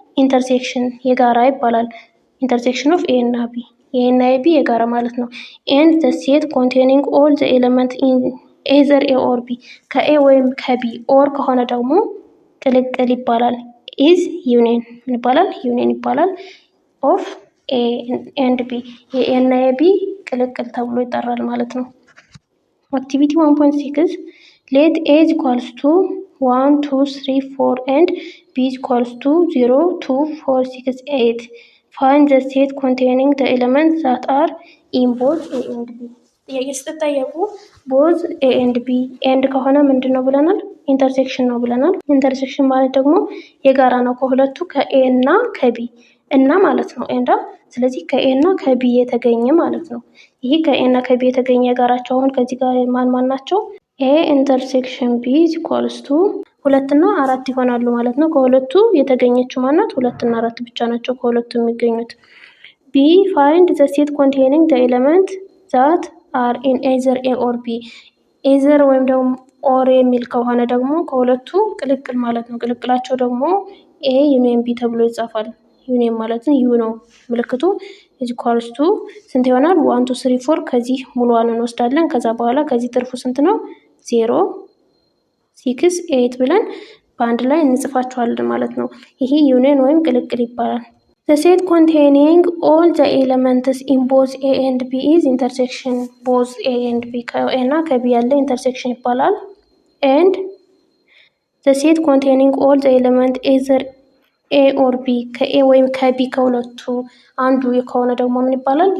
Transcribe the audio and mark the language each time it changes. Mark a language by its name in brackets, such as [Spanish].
[Amharic] ኢንተርሴክሽን የጋራ ይባላል። ኢንተርሴክሽን ኦፍ ኤ እና ቢ ኤ እና ቢ የጋራ ማለት ነው። [English] and the set containing all the elements in either a or b [Amharic] ከኤ ወይም ከቢ ኦር ከሆነ ደግሞ ቅልቅል ይባላል። is union ምን ይባላል? ዩኒየን ይባላል። [English] ኦፍ ኤ and b [Amharic] የኤ እና የቢ ቅልቅል ተብሎ ይጠራል ማለት ነው። [English] አክቲቪቲ 1.6 let a is equals to 1 2 3 4 and b is equals to 0 2 4 6 8 find the set containing the elements that are in both a and b። [Amharic] ጥያቄ ስትጠየቁ [English] both a and b and [Amharic] ከሆነ ምንድነው ብለናል? ኢንተርሴክሽን ነው ብለናል። ኢንተርሴክሽን ማለት ደግሞ የጋራ ነው ከሁለቱ ከኤ እና ከቢ እና ማለት ነው ኤንዳ። ስለዚህ ከኤ እና ከቢ የተገኘ ማለት ነው። ይሄ ከኤ እና ከቢ የተገኘ የጋራቸው አሁን ከዚህ ጋር ማን ናቸው? ኤ ኢንተርሴክሽን ቢ ኢኳልስ ቱ 2 እና 4 ይሆናሉ ማለት ነው። ከሁለቱ የተገኘችው ማናት? 2 እና 4 ብቻ ናቸው ከሁለቱ የሚገኙት። [English] ቢ ፋይንድ ዘ ሴት ኮንቴኒንግ ዘ ኤሌመንት ዛት አር ኢን ኤዘር ኤ ኦር ቢ። [Amharic] ኤዘር ወይም ደግሞ ኦር የሚል ከሆነ ደግሞ ከሁለቱ ቅልቅል ማለት ነው። ቅልቅላቸው ደግሞ ኤ ዩኒየን ቢ ተብሎ ይጻፋል። ዩኒየን ማለት ዩ ነው ምልክቱ። እዚህ ኳልስቱ ስንት ይሆናል? 1 2 3 4 ከዚህ ሙሉዋን እንወስዳለን። ከዛ በኋላ ከዚህ ትርፉ ስንት ነው? 0 6 8 ብለን በአንድ ላይ እንጽፋቸዋለን ማለት ነው። ይሄ ዩኒየን ወይም ቅልቅል ይባላል። [English] The set containing all the elements in both A and B is intersection. [Amharic] both A and B ከA እና ከB ያለ intersection ይባላል። [English] and the set containing all the elements either A or B [Amharic] ከA ወይም ከB ከሁለቱ አንዱ ከሆነ ደግሞ ምን ይባላል?